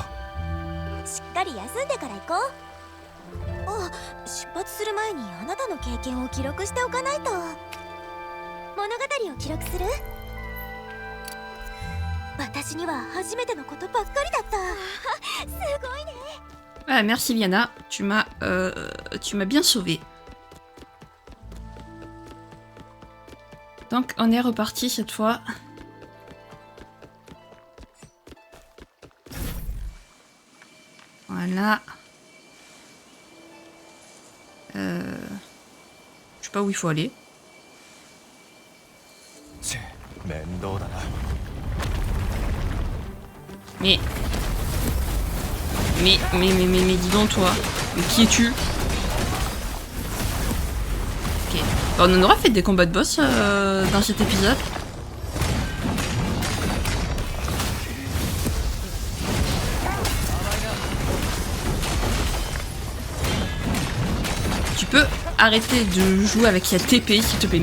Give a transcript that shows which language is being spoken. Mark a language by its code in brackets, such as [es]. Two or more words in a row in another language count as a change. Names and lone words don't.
[ja] しっかり休んでから行こう。あ、出発する前にあなたの経験を記録しておかないと。物語を記録する？私には初めてのことばっかりだった。すごいね。 [fr] Ah, merci Liana, tu m'as bien sauvé. Donc on est reparti cette fois. Voilà. Je sais pas où il faut aller. [ja] 面倒だな。 [fr] Mais dis donc toi. Mais qui es-tu? Ok. Bon, on en aura fait des combats de boss dans cet épisode. Tu peux arrêter de jouer avec cette épée, s'il te plaît.